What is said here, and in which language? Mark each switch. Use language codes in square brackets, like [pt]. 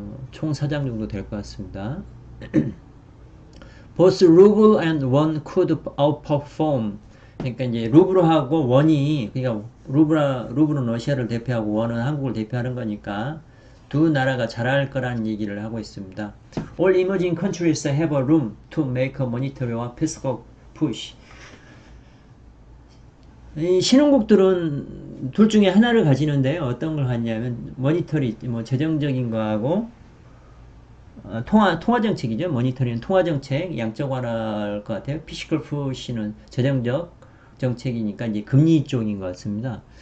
[ko] 총사장 정도 될 것 같습니다. [en] Both ruble and won could outperform. [ko] 그러니까 이제 루블하고 원이, 그러니까 루블은 러시아를 대표하고 원은 한국을 대표하는 거니까 두 나라가 잘할 거라는 얘기를 하고 있습니다. [en] All emerging countries have a room to make a monetary or fiscal push. [ko] 이 신흥국들은 둘 중에 하나를 가지는데요. 어떤 걸 갖냐면 모니터리, 재정적인 거하고 통화 정책이죠. 모니터링은 통화 정책, 양적 완화할 것 같아요. 피시컬 푸시는 재정적 정책이니까 이제 금리 쪽인 것 같습니다.